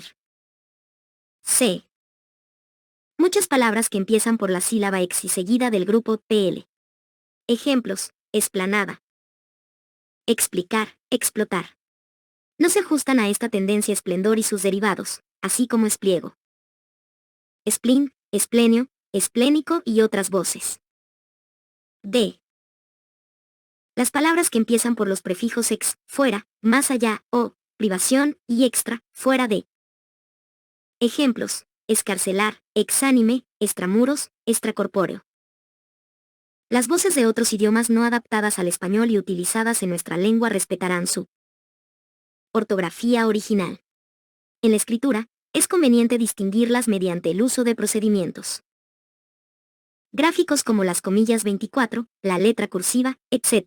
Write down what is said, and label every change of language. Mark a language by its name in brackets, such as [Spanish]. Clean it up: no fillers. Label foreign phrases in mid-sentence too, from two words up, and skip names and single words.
[Spanish] C. Muchas palabras que empiezan por la sílaba X y seguida del grupo PL. Ejemplos: esplanada, explicar, explotar. No se ajustan a esta tendencia esplendor y sus derivados, así como espliego, spleen, esplenio, esplénico y otras voces. D. Las palabras que empiezan por los prefijos ex, fuera, más allá, o, privación, y extra, fuera de. Ejemplos: escarcelar, exánime, extramuros, extracorpóreo. Las voces de otros idiomas no adaptadas al español y utilizadas en nuestra lengua respetarán su ortografía original. En la escritura, es conveniente distinguirlas mediante el uso de procedimientos gráficos como las comillas 24, la letra cursiva, etc.